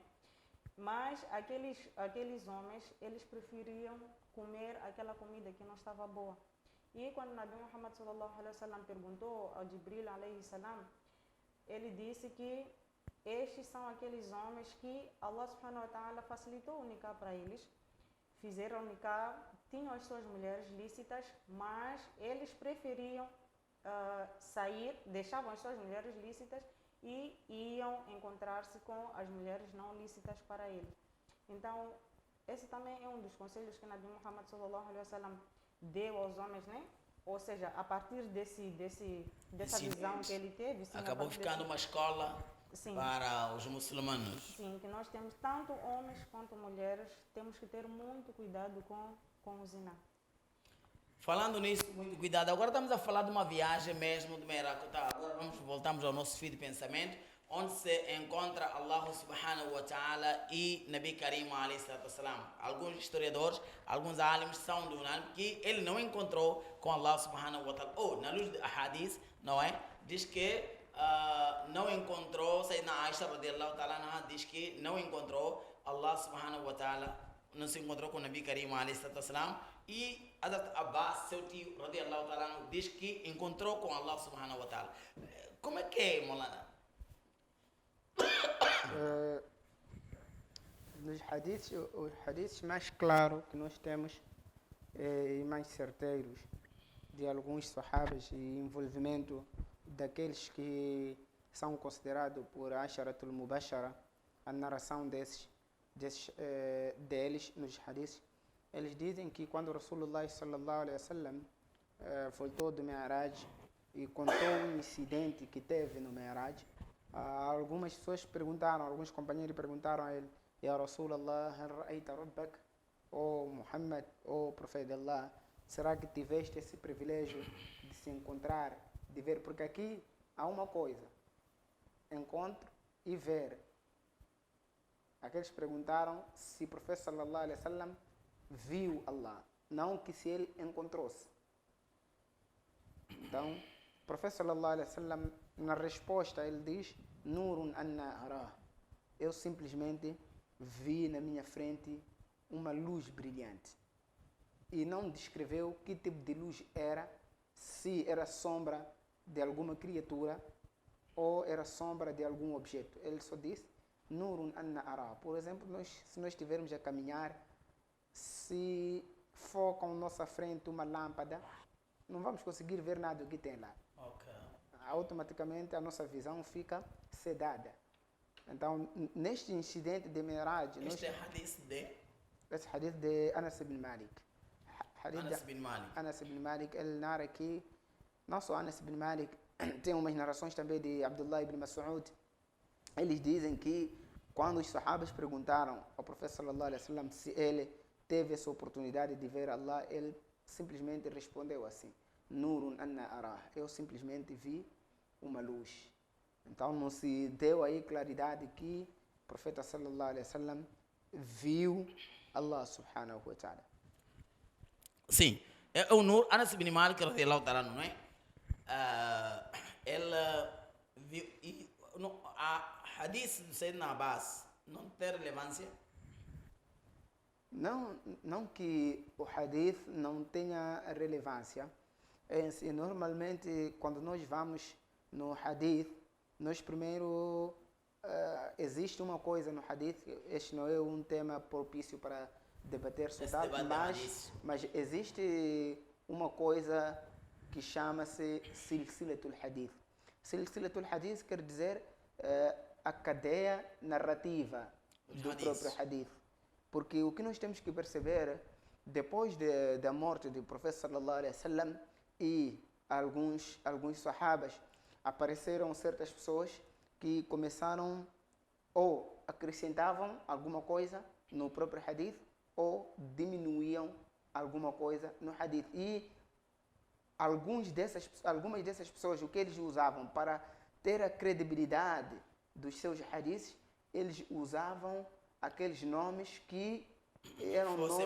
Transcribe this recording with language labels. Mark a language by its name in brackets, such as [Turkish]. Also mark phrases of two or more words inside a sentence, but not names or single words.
[Portuguese] Mas aqueles homens, eles preferiam comer aquela comida que não estava boa. E quando Nabi Muhammad [Arabic] صلى الله عليه وسلم [Portuguese] perguntou ao Jibril [Arabic] عليه السلام, [Portuguese] ele disse que estes são aqueles homens que [Arabic] الله سبحانه وتعالى [Portuguese] facilitou o nikah para eles, fizeram nikah, tinham as suas mulheres lícitas, mas eles preferiam sair, deixavam as suas mulheres lícitas e iam encontrar-se com as mulheres não lícitas para eles. Então, esse também é um dos conselhos que Nabi Muhammad [Arabic] صلى الله عليه وسلم [Portuguese] deu aos homens, né? Ou seja, a partir dessa Ensino. visão que ele teve, sim, a Acabou partir ficando uma escola Sim. para os muçulmanos. Sim, que nós temos, tanto homens quanto mulheres, temos que ter muito cuidado com o zina. Falando nisso, muito cuidado. Agora estamos a falar de uma viagem mesmo de Merakota. Agora voltamos ao nosso fio de pensamento, onde se encontra [Arabic] الله سبحانه وتعالى [Portuguese] e [Arabic] النبي الكريم عليه الصلاة والسلام. [Portuguese] Alguns historiadores, alguns alims são do unânime que ele não encontrou com [Arabic] الله سبحانه وتعالى. [Portuguese] Ou, na luz de hadith, não é? Diz que não encontrou, [Arabic] سيدتنا عائشة رضي الله تعالى عنها [Portuguese] diz que não encontrou [Arabic] الله سبحانه وتعالى, [Portuguese] não se encontrou com o [Arabic] النبي الكريم عليه الصلاة والسلام. [Portuguese] E Hazrat Abbas, seu tio [Arabic] رضي الله تعالى عنه, [Portuguese] diz que encontrou com [Arabic] الله سبحانه وتعالى. [Portuguese] Como é que é, Molana? Nos hadiths, os hadiths mais claros que nós temos e mais certeiros de alguns sahabas e envolvimento daqueles que são considerados por [Arabic] العشرة المبشرة, [Portuguese] a narração deles nos hadiths, eles dizem que quando [Arabic] رسول الله صلى الله عليه وسلم [Portuguese] voltou do Mi'raj e contou um incidente que teve no Mi'raj, algumas pessoas perguntaram, alguns companheiros perguntaram a ele: [Arabic] يا رسول الله، هل رأيت ربك? [Portuguese] Oh Muhammad, oh Profeta de Allah, será que tiveste esse privilégio de se encontrar, de ver? Porque aqui há uma coisa: encontro e ver. Aqueles perguntaram se o Profeta [Arabic] صلى الله عليه وسلم [Portuguese] viu Allah, não que se ele encontrou-se. Então, o Profeta [Arabic] صلى الله عليه وسلم, [Portuguese] na resposta, ele diz: [Arabic] نور أنى أراه. [Portuguese] Eu simplesmente vi na minha frente uma luz brilhante. E não descreveu que tipo de luz era, se era sombra de alguma criatura ou era sombra de algum objeto. Ele só disse [Arabic] نور أنى أراه. [Portuguese] Por exemplo, se nós estivermos a caminhar, se foca à nossa frente uma lâmpada, não vamos conseguir ver nada do que tem lá. Okay. Automaticamente a nossa visão fica sedada. Então, neste incidente de Mi'raj, Este é hadith de esse hadith de Anas ibn Malik. Anas bin Malik. Anas ibn Malik, ele narra aqui, não só Anas ibn Malik, tem umas narrações também de Abdullah ibn Mas'ud. Eles dizem que quando os sahabas perguntaram ao Profeta [Arabic] صلى الله عليه وسلم [Portuguese] se ele teve essa oportunidade de ver Allah, ele simplesmente respondeu assim: [Arabic] نور أنى أراه. [Portuguese] Eu simplesmente vi uma luz. Então não se deu aí claridade que o Profeta [Arabic] صلى الله عليه وسلم [Portuguese] viu [Arabic] الله سبحانه وتعالى. [Portuguese] Sim, é o Nur, Anas bin Malik [Arabic] رضي الله تعالى, [Portuguese] não é? Ele viu, a hadith do Sayyidina Abbas não tem relevância? Não que o hadith não tenha relevância. Normalmente, quando nós vamos no hadith, nós primeiro existe uma coisa no hadith. Este não é um tema propício para debater sobre, mas existe uma coisa que chama-se [Arabic] سلسلة الحديث. سلسلة الحديث [Portuguese] quer dizer a cadeia narrativa do próprio hadith. Porque o que nós temos que perceber, depois da morte do Profeta [Arabic] صلى الله عليه وسلم [Portuguese] e alguns sahabas, apareceram certas pessoas que começaram ou acrescentavam alguma coisa no próprio hadith ou diminuíam alguma coisa no hadith. E algumas dessas pessoas, o que eles usavam para ter a credibilidade dos seus hadiths, eles usavam aqueles nomes que eram nomes